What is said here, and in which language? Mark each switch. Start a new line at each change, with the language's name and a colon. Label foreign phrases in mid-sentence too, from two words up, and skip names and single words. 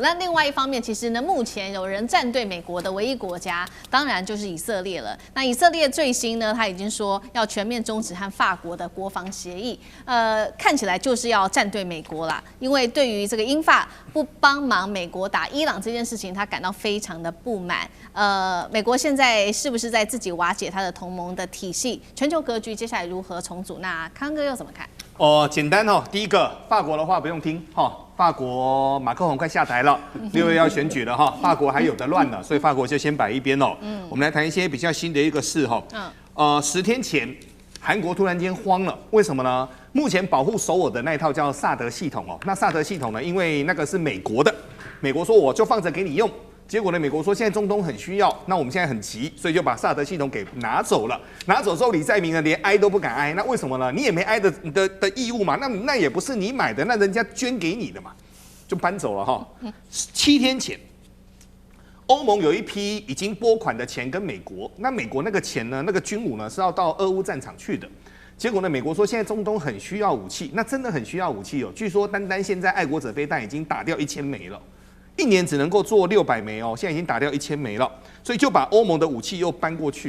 Chinese: 那另外一方面，其實呢，目前有人站對美國的唯一國家，當然就是以色列了。那以色列最新呢，他已經說要全面終止和法國的國防協議，看起來就是要站對美國啦。因為對於這個英法不幫忙美國打伊朗這件事情，他感到非常的不滿。美國現在是不是在自己瓦解他的同盟的體系？全球格局接下來如何重組？那康哥又怎麼看？簡單第一個法國的話不用聽法國馬克宏快下台了，6月要選舉了法國還有得亂了，所以法國就先擺一邊我們來談一些比較新的一個事10天前，韓國突然間慌了，為什麼呢？目前保護首爾的那一套叫薩德系統那薩德系統呢，因為那個是美國的，美國說我就放着給你用。結果呢？美國說現在中東很需要，那我們現在很急，所以就把薩德系統給拿走了。拿走之後，李在明呢連挨都不敢挨。那為什麼呢？你也沒挨的義務嘛，那也不是你買的，那人家捐給你的嘛，就搬走了7天前，歐盟有一批已經撥款的錢跟美國，那美國那個錢呢，那個軍武呢是要到俄烏戰場去的。結果呢，美國說現在中東很需要武器，那真的很需要武器據說單現在愛國者飛彈已經打掉1000枚了。1年只能夠做600枚現在已經打掉1000枚了，所以就把歐盟的武器又搬過去。